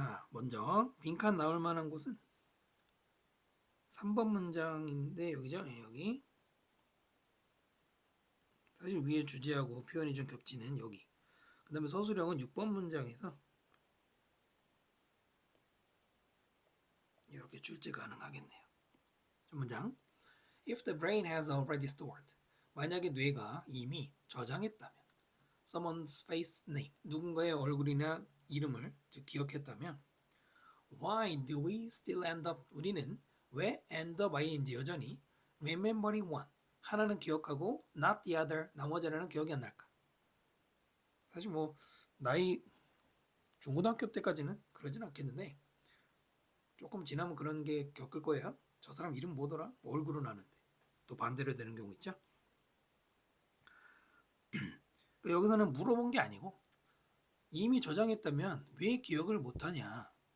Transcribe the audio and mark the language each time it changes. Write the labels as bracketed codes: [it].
[ko] 먼저 빈칸 나올 만한 곳은 3번 문장인데 여기죠? 여기 사실 위에 주제하고 표현이 좀 겹치는 여기. 그 다음에 서술형은 6번 문장에서 이렇게 출제 가능하겠네요. [en] 문장 If the brain has already stored 만약에 뇌가 이미 저장했다면 someone's face name 누군가의 얼굴이나 이름을 즉 기억했다면 Why do we still end up 우리는 왜 end up ing 여전히 remembering one 하나는 기억하고 not the other 나머지 하나는 기억이 안 날까? [ko] 사실 뭐 나이 중고등학교 때까지는 그러진 않겠는데 조금 지나면 그런 게 겪을 거예요. 저 사람 이름 뭐더라? 얼굴은 아는데 또 반대로 되는 경우 있죠. 여기서는 물어본 게 아니고 이미 저장했다면 왜 기억을 못하냐?